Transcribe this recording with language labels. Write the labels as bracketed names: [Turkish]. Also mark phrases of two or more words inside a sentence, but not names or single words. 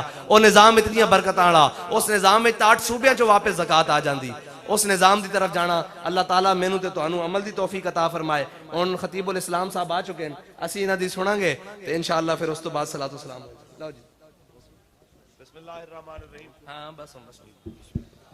[Punjabi] وہ نظام اتنی برکتاں والا، اس نظام میں 8 صوبیاں چوں واپس زکوٰۃ آ جاندی. [Urdu] اس نظام کی طرف جانا. [Punjabi] اللہ تعالیٰ مینوں تے تہانوں عمل کی توفیق عطا فرمائے۔ ہن خطیب الاسلام صاحب آ چکے ہیں، اسیں ایہناں دی سناں گے تے ان شاء اللہ پھر اس توں بعد صلاۃ و سلام. لو جی [Arabic] بسم الله الرحمن الرحيم. [Punjabi] ہاں بس.